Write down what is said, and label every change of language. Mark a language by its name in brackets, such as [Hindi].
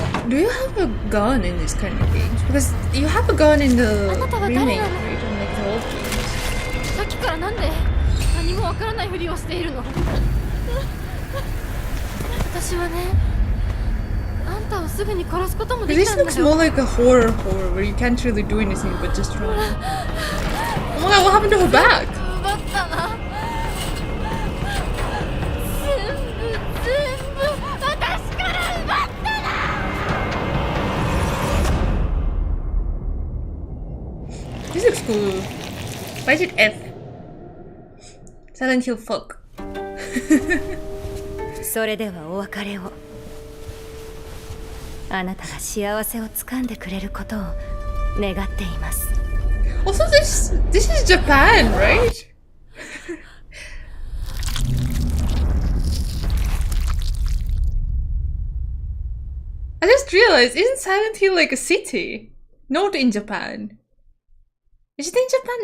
[English] Do you have a gun in this kind of games? Because you have a gun in the remake, right? On like the old games. [Japanese] さっきからなんで何もわからないふりをしているの？私はね、あんたをすぐに殺すこともできたんだよ。 [English] This looks more like a horror where you can't really do anything but just run. Oh my god, what happened to her back? [Japanese] 奪ったな。全部私から奪ったな。 [English] This looks cool. Why is it F? Silent Hill fuck. [Japanese] それではお別れを。あなたが幸せをつかんでくれることを願っています。 [English] Also, this is Japan, right? I just realized, isn't Silent Hill like a city? Not in Japan. Is it in Japan?